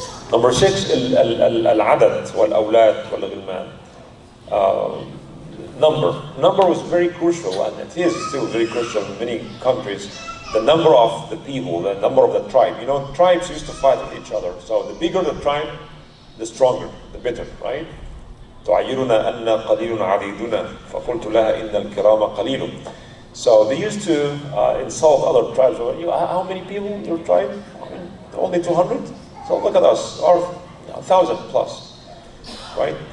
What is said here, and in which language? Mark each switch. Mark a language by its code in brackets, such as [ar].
[en] Number 6, [ar] al-adad wal-awlad wal-ghilman. [en] Number was very crucial, and it is still very crucial in many countries. The number of the people, the number of the tribe. You know, tribes used to fight with each other. So the bigger the tribe, the stronger, the better, right? [ar] تعيرنا أن قليل عديدنا فقلت لها إن الكرام قليل. [en] So they used to insult other tribes. How many people in your tribe? I mean, only 200? So look at us, or 1,000 plus, right?